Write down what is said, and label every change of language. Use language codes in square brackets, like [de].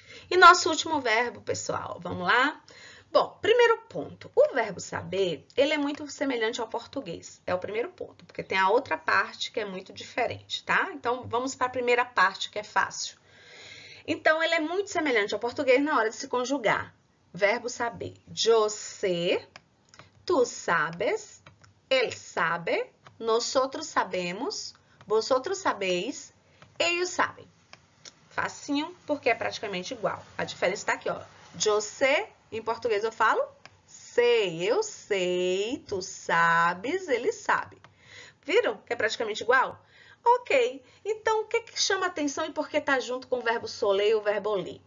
[pt] E nosso último verbo, pessoal, vamos lá? Bom, primeiro ponto, o verbo saber, ele é muito semelhante ao português, é o primeiro ponto, porque tem a outra parte que é muito diferente, tá? Então, vamos para a primeira parte, que é fácil. Então, ele é muito semelhante ao português na hora de se conjugar. Verbo saber, [es] yo sé, tu sabes, él sabe, nosotros sabemos, vosotros sabeis, ellos sabem. [pt] Facinho, porque é praticamente igual. A diferença está aqui, ó. Yo sé, em português eu falo sei, eu sei, tu sabes, ele sabe. Viram que é praticamente igual? Ok, então o que chama atenção e por que tá junto com o verbo soler e o verbo ler?